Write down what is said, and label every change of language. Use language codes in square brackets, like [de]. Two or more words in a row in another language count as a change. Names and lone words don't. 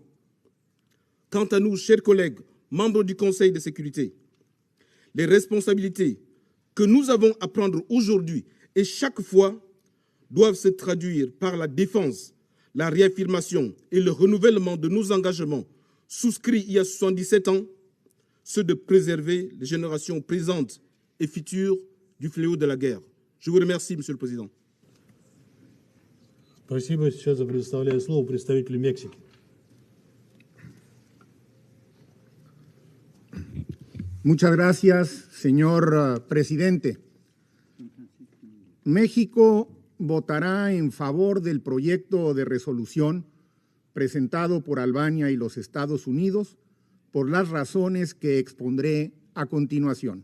[fr] Quant à nous, chers collègues, membres du Conseil de sécurité, les responsabilités que nous avons à prendre aujourd'hui et chaque fois doivent se traduire par la défense, la réaffirmation et le renouvellement de nos engagements souscrits il y a 77 ans, ceux de préserver les générations présentes et futures du fléau de la guerre. Je vous remercie, Monsieur le Président. [ru] Спасибо. Сейчас я предоставляю слово представителю Мексики. [es] Muchas gracias, señor presidente. México votará en favor del proyecto de resolución presentado por Albania y los Estados Unidos por las razones que expondré a continuación.